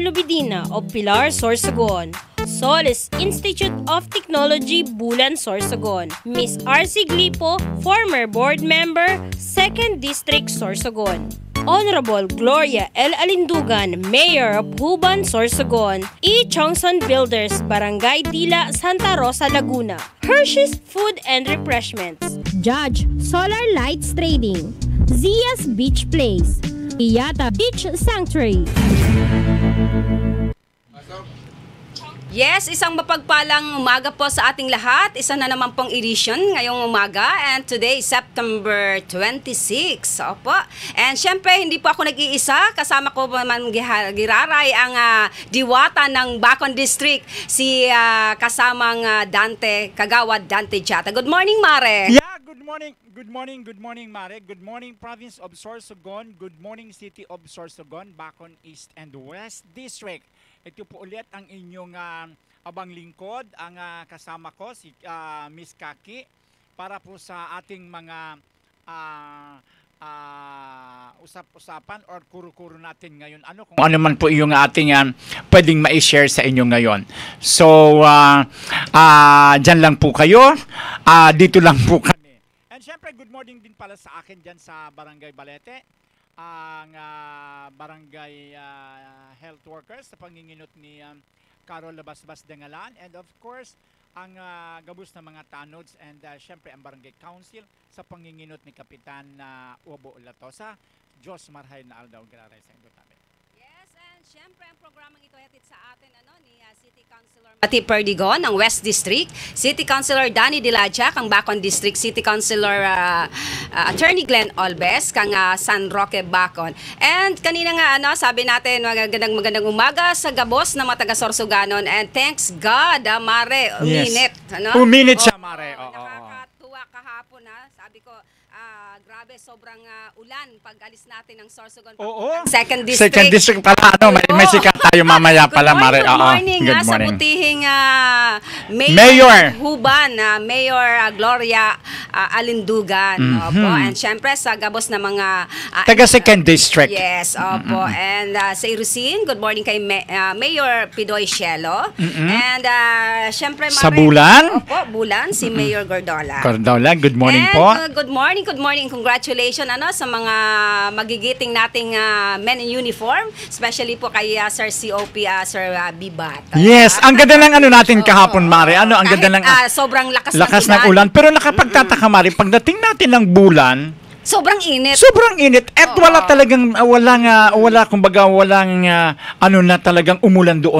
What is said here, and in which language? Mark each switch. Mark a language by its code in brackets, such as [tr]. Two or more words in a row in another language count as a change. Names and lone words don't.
[en] Lubidina of Pilar, Sorsogon, Solis Institute of Technology, Bulan, Sorsogon, Miss R.C. Glipo, former board member, 2nd District, Sorsogon, Honorable Gloria L. Alindugan, Mayor of Huban, Sorsogon, E. Chongson Builders, Barangay Dila, Santa Rosa, Laguna, Hershey's Food and Refreshments, Judge Solar Lights Trading, Zia's Beach Place, Iyata Beach Sanctuary. Yes, [tl] isang mapagpalang umaga po sa ating lahat. Isa na naman pong edition ngayong umaga. [en] And today, September 26. Opo. [tl] And syempre, hindi po ako nag-iisa. Kasama ko naman giraray ang diwata ng Bacon District. Si kasamang Dante, Kagawad Dante Chata. [en] Good morning, Mare. Yeah, good morning. Good morning, Mare. Good morning, Province of Sorsogon. Good morning, City of Sorsogon, Bacon East and West District. [tl] Ito po ulit ang inyong abang lingkod, ang kasama ko, si Miss Kaki, para po sa ating mga usap-usapan or kuro-kuro natin ngayon. Kung ano man po yung ating pwedeng ma-share sa inyo ngayon. So, dyan lang po kayo. Dito lang po kami. And syempre, [en] good morning [tl] din pala sa akin dyan sa Barangay Balete. Ang barangay [en] health workers [tl] sa panginginot ni Carol Labasbas Dengalan, [en] and of course [tl] ang gabus na mga tanods, and syempre ang barangay council sa panginginot ni Kapitan Ubo Latosa. [bik] Diyos marhay na aldaw graray sa inyo tabi. [en] Yes, and [tl] syempre ang programang ito hatid sa atin ni City Councilor Mati Perdigon ng West District, City Councilor Danny Dilaja kang Bacon District, City Councilor Attorney Glenn Olbes kang San Roque, Bacon. And kanina nga sabi natin magandang umaga sa gabos na mga taga-Sorsoganon, [en] and thanks God, [tl] Mare, uminit. Yes. Uminit siya, Mare. Nakakatuwa kahapon, sabi ko, grabe, sobrang ulan pag alis natin ng Sorsogon. Oo. [en] Second District. Second District [tl] pala, may sikat tayo mamaya pala, Mare. [en] Good morning, Good [tl] sa [en] morning. [tl] butihing Mayor Huban, Mayor Gloria Alindugan. Opo. And syempre sa gabos na mga taga Second District. Yes, opo. And sa Irusin, [en] good morning [tl] kay Mayor Pidoy Cielo. And syempre sa Bulan? Opo, Bulan, si Mayor Gordola. Gordola, [en] good morning and, [tl] po. [en] Good morning. Congratulations [tl] sa mga magigiting nating [en] men in uniform, [tl] especially po kay Sir COP, Sir Bibat. Yes, ang ganda ng natin kahapon, Mare. Ang ganda ng sobrang lakas ng ulan. Pero nakapagtataka, Mare, pagdating natin ng Bulan, Sobrang init. Sobrang init at wala talagang walang ano na talagang umulan doon.